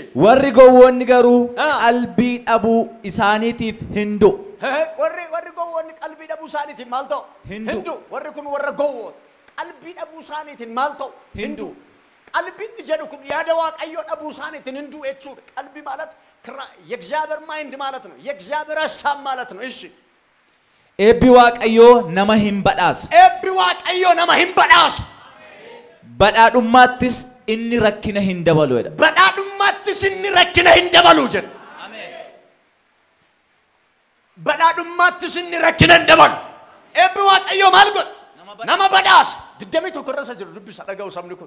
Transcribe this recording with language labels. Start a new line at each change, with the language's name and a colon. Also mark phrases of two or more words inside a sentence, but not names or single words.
Oromo: warri gowwoonni garuu qalbii dhabuu isaaniitiif hindu warri gowwoonni qalbii dhabuu isaaniitiif maal ta'u hindu warri kun warra gowwoota qalbii dhabuu isaaniitiin maal ta'u hindu qalbiin jedhu kun yaada waaqayyo dhabuu isaaniitiin hindu jechuudha qalbii
Amharic: ማለት የእግዚአብሔር ማይንድ ማለት ነው የእግዚአብሔር ሐሳብ ማለት ነው እሺ
Oromo: eebbi waaqayyo nama hin badhaasa eebbi waaqayyo nama hin badhaasa badhaadhummaattis inni rakkina hin dabalu jedha badhaadhummaattis inni rakkina hin dabalu jedha amen badhaadhummaattis inni rakkina hin dabalu eebbi waaqayyo maal godha nama badhaasa 21 irra jiru dubbisa dhaga'u sabni kun